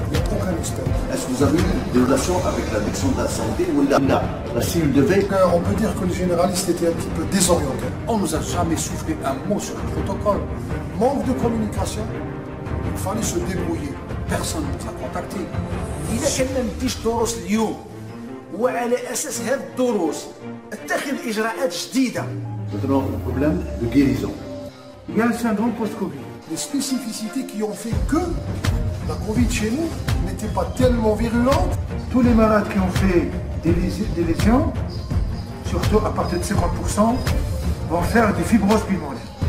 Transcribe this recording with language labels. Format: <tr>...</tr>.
<fr>Il n'y a aucun expert. Est-ce que vous avez eu des relations avec la direction de la santé ou la cellule de veille? On peut dire que les généralistes étaient un petit peu désorientés. On ne nous a jamais soufflé un mot sur le protocole. Manque de communication. Il fallait se débrouiller. Personne ne nous a contactés.</fr> <ar>إذا كنا نديش دروس اليوم وعلى أساس هذه الدروس اتخذ إجراءات جديدة.</ar> <fr>Maintenant, le problème de guérison. Il y a le syndrome post-Covid. Les spécificités qui ont fait que la Covid chez nous n'était pas tellement virulente. Tous les malades qui ont fait des lésions, surtout à partir de 50%, vont faire des fibroses pulmonaires.</fr>